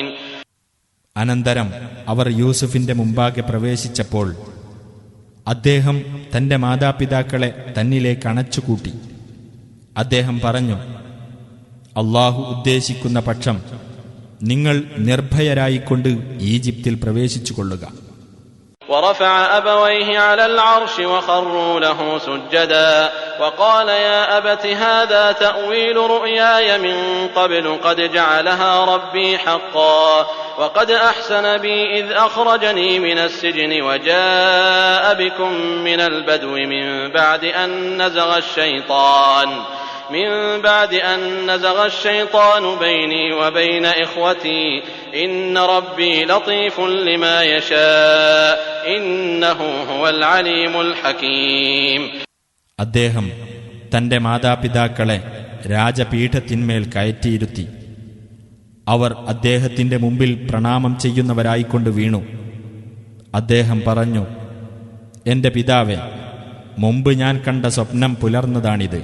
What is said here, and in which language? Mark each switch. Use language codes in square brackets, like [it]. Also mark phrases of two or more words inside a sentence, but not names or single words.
[ml] അനന്തരം അവർ യൂസുഫിന്റെ മുമ്പാകെ പ്രവേശിച്ചപ്പോൾ അദ്ദേഹം തന്റെ മാതാപിതാക്കളെ തന്നിലേക്ക് അണച്ചുകൂട്ടി. അദ്ദേഹം പറഞ്ഞു, അല്ലാഹു ഉദ്ദേശിക്കുന്ന പക്ഷം നിങ്ങൾ നിർഭയരായിക്കൊണ്ട് ഈജിപ്തിൽ പ്രവേശിച്ചുകൊള്ളുക. [ar] ورفع أبويه على العرش وخروا له سجدا وقال يا أبت هذا تأويل رؤياي من قبل قد جعلها ربي حقا وقد أحسن بي إذ أخرجني من السجن وجاء بكم من البدو من بعد أن نزغ الشيطان بيني وبين إخوتي إن ربي لطيف لما يشاء إنه هو العليم الحكيم. [ml] അദ്ദേഹം തന്റെ മാതാപിതാക്കളെ രാജപീഠത്തിന്മേൽ കയറ്റിയിരുത്തി. അവർ അദ്ദേഹത്തിന്റെ മുമ്പിൽ പ്രണാമം ചെയ്യുന്നവരായിക്കൊണ്ട് വീണു. അദ്ദേഹം പറഞ്ഞു, എന്റെ പിതാവേ, മുമ്പ് ഞാൻ കണ്ട സ്വപ്നം പുലർന്നതാണിത്.